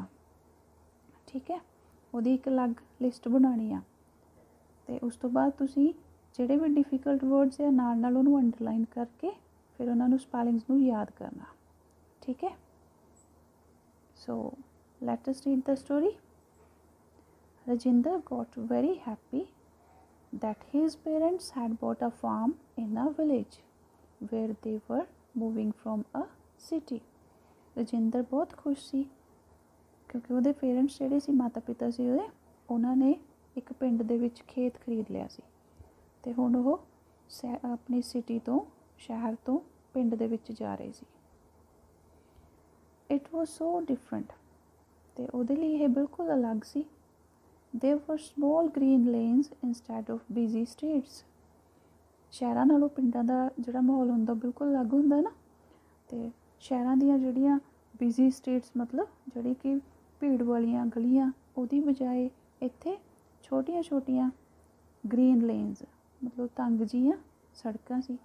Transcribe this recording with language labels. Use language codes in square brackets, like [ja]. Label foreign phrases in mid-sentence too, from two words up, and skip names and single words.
[pa] ਠੀਕ ਹੈ, ਉਹਦੀ ਇੱਕ ਅਲੱਗ ਲਿਸਟ ਬਣਾਉਣੀ ਆ। ਤੇ ਉਸ ਤੋਂ ਬਾਅਦ ਤੁਸੀਂ ਜਿਹੜੇ ਵੀ [en] difficult words [pa] ਆ ਨਾਲ ਉਹਨੂੰ ਅੰਡਰਲਾਈਨ ਕਰਕੇ ਫਿਰ ਉਹਨਾਂ ਨੂੰ ਸਪੈਲਿੰਗਸ ਨੂੰ ਯਾਦ ਕਰਨਾ। ਠੀਕ ਹੈ, [en] so let us read the story. Rajinder got very happy that his parents had bought a farm in a village where they were moving from a city. [pa] Rajinder ਬਹੁਤ ਖੁਸ਼ ਸੀ क्योंकि ਉਹਦੇ ਪੇਰੈਂਟਸ ਜਿਹੜੇ ਸੀ ਮਾਤਾ ਪਿਤਾ ਸੀ ਉਹਦੇ, ਉਹਨਾਂ ਨੇ ਇੱਕ ਪਿੰਡ ਦੇ ਵਿੱਚ ਖੇਤ ਖਰੀਦ ਲਿਆ ਸੀ ਤੇ ਹੁਣ ਉਹ ਆਪਣੀ ਸਿਟੀ ਤੋਂ ਸ਼ਹਿਰ ਤੋਂ ਪਿੰਡ ਦੇ ਵਿੱਚ ਜਾ ਰਹੇ ਸੀ। [en] It was so different, [pa] ਤੇ ਉਹਦੇ ਲਈ ਇਹ ਬਿਲਕੁਲ ਅਲੱਗ ਸੀ। [en] There were small green lanes instead of busy streets. [pa] ਸ਼ਹਿਰਾਂ ਨਾਲੋਂ ਪਿੰਡਾਂ ਦਾ ਜਿਹੜਾ ਮਾਹੌਲ ਹੁੰਦਾ ਬਿਲਕੁਲ ਅਲੱਗ ਹੁੰਦਾ ਨਾ। ਤੇ ਸ਼ਹਿਰਾਂ ਦੀਆਂ ਜਿਹੜੀਆਂ [en] busy streets [pa] ਮਤਲਬ ਜਿਹੜੀ ਕਿ ਭੀੜ ਵਾਲੀਆਂ ਗਲੀਆਂ, ਉਹਦੀ ਬਜਾਏ ਇੱਥੇ ਛੋਟੀਆਂ ਛੋਟੀਆਂ [en] green lanes [pa] ਮਤਲਬ ਤੰਗ ਜਿਹੀਆਂ ਸੜਕਾਂ ਸੀ।